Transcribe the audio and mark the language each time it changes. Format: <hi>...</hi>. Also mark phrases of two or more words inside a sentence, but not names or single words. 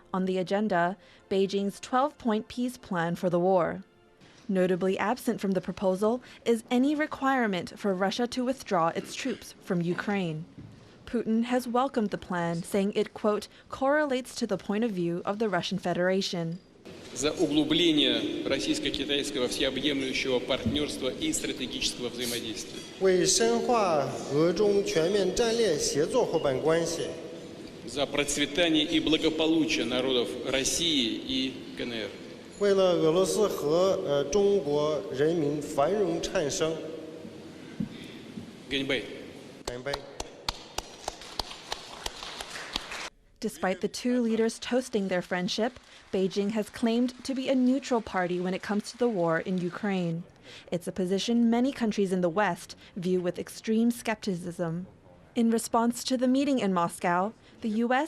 <en>On the agenda, Beijing's 12-point peace plan for the war. Notably absent from the proposal is any requirement for Russia to withdraw its troops from Ukraine. Putin has welcomed the plan, saying it, quote, correlates to the point of view of the Russian Federation.</en> <ru>За углубление российско-китайского всеобъемлющего партнерства и стратегического взаимодействия.</ru> <zh>为深化俄中全面战略协作伙伴关系.</zh> <ru>За процветание и благополучие народов России и КНР.</ru> <zh>为了俄罗斯和中国人民繁荣昌盛.</zh> <en>Invade. Invade. Despite the two leaders toasting their friendship, Beijing has claimed to be a neutral party when it comes to the war in Ukraine. It's a position many countries in the West view with extreme skepticism. In response to the meeting in Moscow, the U.S.</en>